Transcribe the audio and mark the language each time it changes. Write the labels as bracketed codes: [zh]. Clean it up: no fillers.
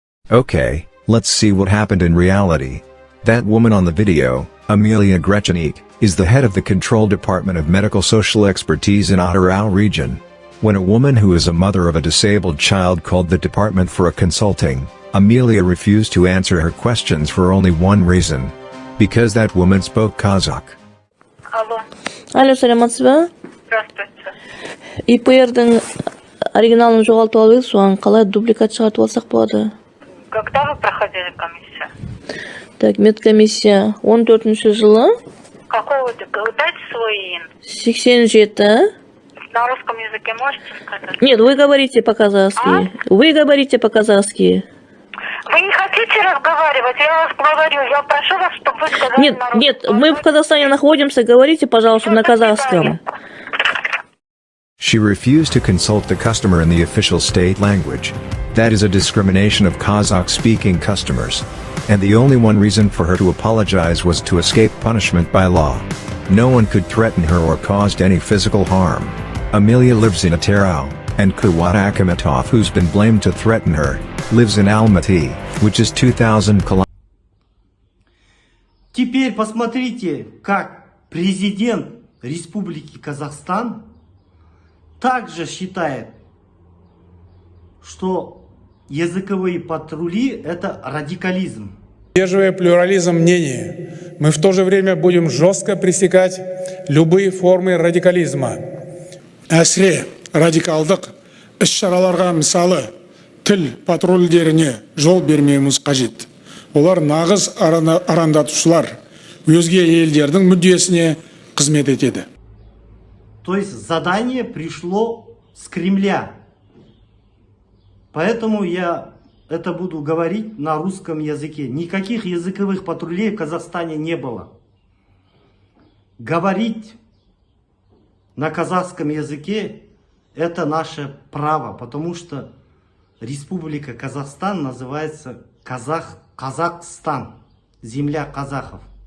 [en] Okay, let's see what happened in reality. That woman on the video, Amelia Grechenik, is the head of the Control Department of Medical Social Expertise in Atyrau region. When a woman who is a mother of a disabled child called the department for a consulting, Amelia refused to answer her questions for only one reason. Because that woman spoke Kazakh. [kk] Алло, саламатсыз ба? [ru] Здравствуйте. [kk] ИПР-дың оригиналын жоғалтып алдық, соған қалай дубликат шығартып алсақ болады? [ru] Когда вы проходили комиссию? Так, медкомиссия 14 жылы. Какой вы? Дайте свой ИИН. 87. На русском языке можете сказать? Нет, вы говорите по-казахски. Вы говорите по-казахски. Вы не хотите разговаривать? Я вас говорю, я прошу вас, чтобы вы сказали Нет, на русском. нет, мы в Казахстане находимся, говорите, пожалуйста, на казахском. [en] She refused to consult the customer in the official state language. That is a discrimination of Kazakh-speaking customers. And the only one reason for her to apologize was to escape punishment by law. No one could threaten her or caused any physical harm. Amelia lives in Atyrau, and Kuwat Akamatov, who's been blamed to threaten her, lives in Almaty, which is 2,000 kilometers. [ru] Теперь посмотрите, как президент Республики Казахстан также считает, что языковые патрули это радикализм. Поддерживая плюрализм мнений, мы в то же время будем жестко пресекать любые формы радикализма. [kk] Әсіре радикалдық іс-шараларға мысалы тіл патрульдеріне жол бермеуіміз қажет. Олар нағыз арандатушылар, өзге елдердің мүддесіне қызмет етеді. [ru] То есть задание пришло с Кремля. Поэтому я это буду говорить на русском языке. Никаких языковых патрулей в Казахстане не было. Говорить на казахском языке это наше право, потому что Республика Казахстан называется Казахстан, земля казахов.